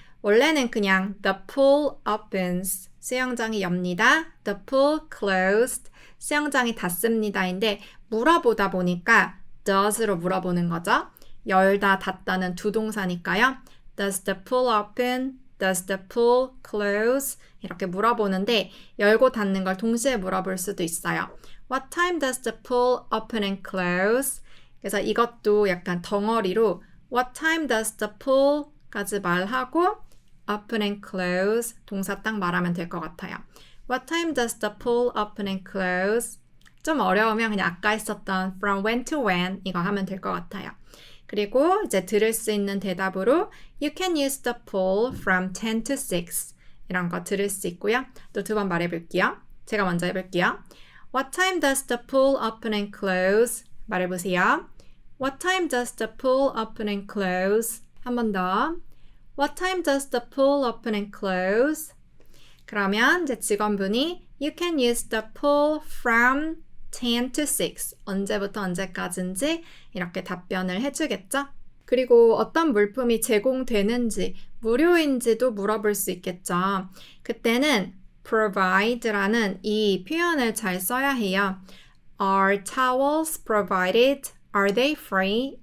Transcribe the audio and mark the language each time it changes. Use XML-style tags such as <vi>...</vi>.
<ko>원래는 그냥</ko> <en>the pool opens.</en> <ko>수영장이 엽니다.</ko> <en>The pool closed.</en> <ko>수영장이 닫습니다인데 물어보다 보니까 does로 물어보는 거죠. 열다 닫다는 두 동사니까요.</ko> <en>Does the pool open? Does the pool close?</en> <ko>이렇게 물어보는데 열고 닫는 걸 동시에 물어볼 수도 있어요.</ko> <en>What time does the pool open and close?</en> <ko>그래서 이것도 약간 덩어리로</ko> <en>What time does the pool?</en> <ko>까지 말하고 open and close 동사 딱 말하면 될 것 같아요.</ko> <en>What time does the pool open and close?</en> <ko>좀 어려우면 그냥 아까 했었던 from when to when 이거 하면 될 것 같아요. 그리고 이제 들을 수 있는 대답으로</ko> <en>You can use the pool from 10 to 6</en> <ko>이런 거 들을 수 있고요. 또 두 번 말해볼게요. 제가 먼저 해볼게요.</ko> <en>What time does the pool open and close?</en> <ko>말해보세요.</ko> <en>What time does the pool open and close?</en> <ko>한 번 더.</ko> <en>What time does the pool open and close?</en> <ko>그러면 이제 직원분이</ko> <en>You can use the pool from 10 to 6.</en> <ko>언제부터 언제까지인지 이렇게 답변을 해주겠죠? 그리고 어떤 물품이 제공되는지, 무료인지도 물어볼 수 있겠죠. 그때는 provide라는 이 표현을 잘 써야 해요.</ko> <en>Are towels provided? Are they free?</en>